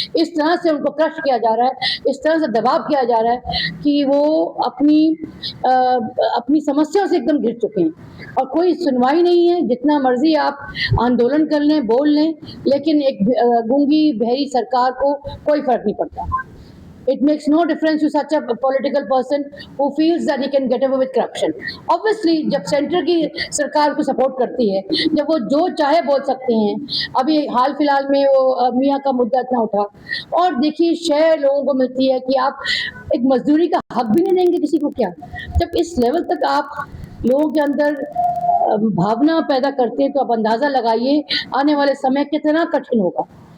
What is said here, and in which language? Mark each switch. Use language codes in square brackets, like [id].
[hi] इस तरह से उनको क्रश किया जा रहा है, इस तरह से दबाव किया जा रहा है कि वो अपनी समस्याओं से एकदम घिर चुके हैं और कोई सुनवाई नहीं है। जितना मर्जी आप आंदोलन कर लें, बोल लें, लेकिन एक गूंगी बहरी सरकार को कोई फर्क नहीं पड़ता। [en] It makes no difference to such a political person who feels that he can get away with corruption. [hi] Obviously, जब सेंटर की सरकार को सपोर्ट करती है, जब वो जो चाहे बोल सकते हैं। अभी हाल फिलहाल में वो मियाँ का मुद्दा इतना उठा, और देखिए शय लोगों को मिलती है कि आप एक मजदूरी का हक भी नहीं देंगे किसी को क्या। जब इस लेवल तक आप लोगों के अंदर भावना पैदा करते हैं, तो आप अंदाज़ा लगाइए आने वाले समय कितना कठिन होगा।